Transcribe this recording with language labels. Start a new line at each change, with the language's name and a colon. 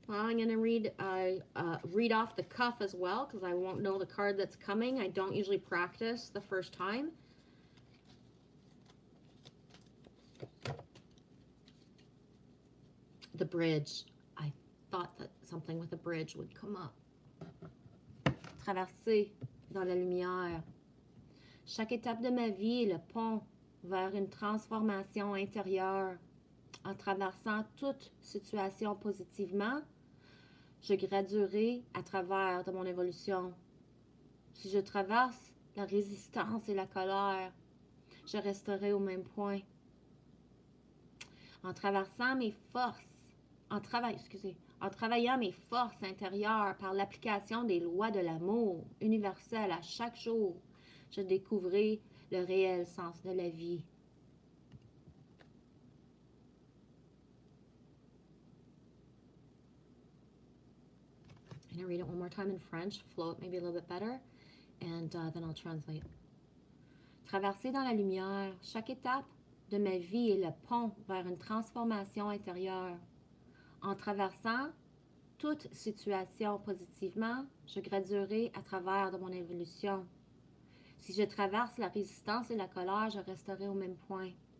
English: Well, I'm going to read off the cuff as well because I won't know the card that's coming. I don't usually practice the first time. The bridge. I thought that something with a bridge would come up.
French: Traverser dans la lumière. Chaque étape de ma vie est le pont vers une transformation intérieure. En traversant toute situation positivement, je graduerai à travers de mon évolution. Si je traverse la résistance et la colère, je resterai au même point. En traversant mes forces, en travaillant mes forces intérieures par l'application des lois de l'amour universel à chaque jour, je découvrirai le réel sens de la vie.
English: I'm going to read it one more time in French, flow it maybe a little bit better, and then I'll translate.
French: Traverser dans la lumière, chaque étape de ma vie est le pont vers une transformation intérieure. En traversant toute situation positivement, je graduerai à travers de mon évolution. Si je traverse la résistance et la colère, je resterai au même point.